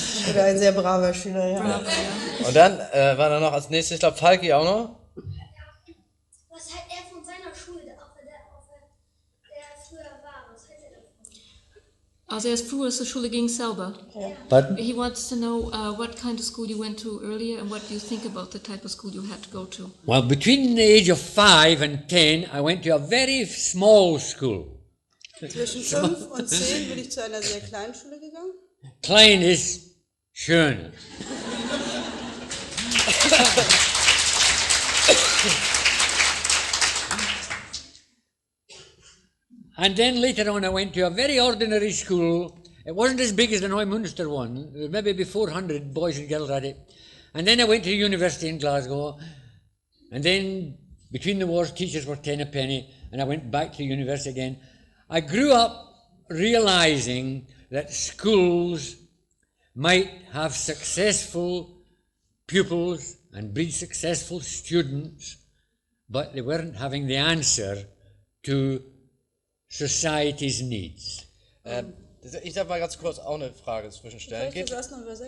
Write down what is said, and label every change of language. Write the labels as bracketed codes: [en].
[de] Oder ein sehr braver Schüler, ja. [en] bravo, yeah. [de] Und dann war da noch als nächstes, ich glaube, Falki auch noch. Was hat er von seiner Schule, auch wenn der früher war? Was hat er davon? Also er ist früher zur Schule ging selber. [en] But He wants to know what kind of school you went to earlier and what do you think about the type of school you had to go to. well, between the age of 5 and 10, I went to a very small school. [de] Zwischen 5 und 10 bin ich zu einer sehr kleinen Schule gegangen. Klein ist schön. [en] And then later on I went to a very ordinary school. It wasn't as big as the Neumünster one. There was maybe 400 boys and girls at it. And then I went to the university in Glasgow. And then between the wars teachers were 10 a penny and I went back to the university again. I grew up realizing that schools might have successful pupils and breed successful students, but they weren't having the answer to society's needs. [de] Ich darf mal ganz kurz auch eine Frage zwischenstellen. Soll ich das erst noch übersetzen?